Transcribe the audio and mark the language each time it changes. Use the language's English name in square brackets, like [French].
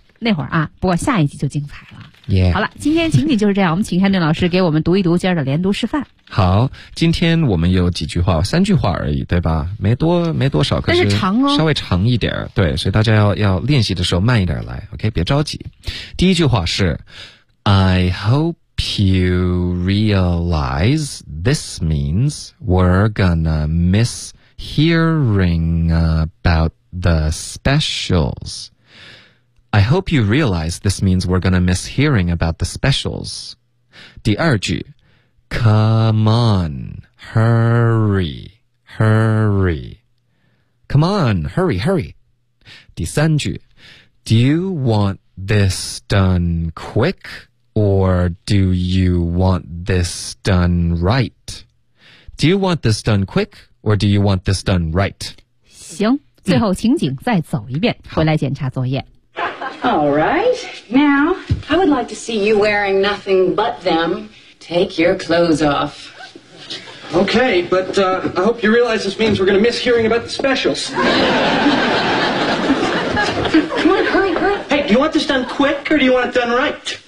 [Chinese] 那会儿啊，不过下一集就精彩了。 [English] Yeah. [Chinese] 好了，今天情景就是这样，我们请 Henry 老师给我们读一读今儿的连读示范。好，今天我们有几句话，三句话而已，对吧？没多少，但是长哦，稍微长一点，对，所以大家要练习的时候慢一点来 ,OK, 别着急。第一句话是 [English] ,I hope,You realize this means we're gonna miss hearing about the specials. I hope you realize this means we're gonna miss hearing about the specials. [Chinese] 第二句 [English] Come on, hurry, hurry. Come on, hurry, hurry. [Chinese] 第三句 [English] Do you want this done quick? Or do you want this done right? Do you want this done quick? Or do you want this done right? [Chinese] 行，最后情景再走一遍，回来检查作业。 [English] All right. Now, I would like to see you wearing nothing but them. Take your clothes off. Okay, but, I hope you realize this means we're going to miss hearing about the specials. Come on, hurry, hurry. Hey, do you want this done quick? Or do you want it done right?